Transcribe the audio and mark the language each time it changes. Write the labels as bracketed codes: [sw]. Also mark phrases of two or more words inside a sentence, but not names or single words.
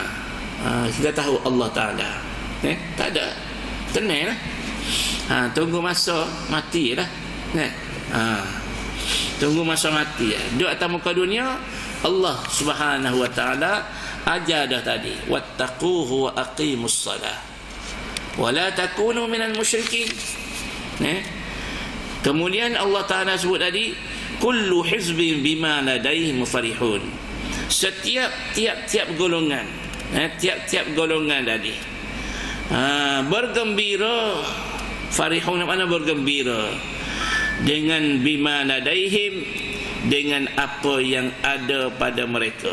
[ms] Kita tahu Allah Ta'ala. Tak ada. Tenang lah. Tunggu masa mati lah. Tunggu masa mati. Duduk atas muka dunia, [ar] Allah Subhanahu Wa Ta'ala [ms] ajar dah tadi, [ar] wattaquhu wa aqimus salah wa la takunu minal musyrikin. [ms] Kemudian Allah Ta'ala sebut tadi, [ar] kullu hizbin bima ladaihim farihun. [ms] Tiap golongan, tiap golongan tadi bergembira. Farihun mana bergembira dengan [ar] bima ladaihim, [ms] dengan apa yang ada pada mereka.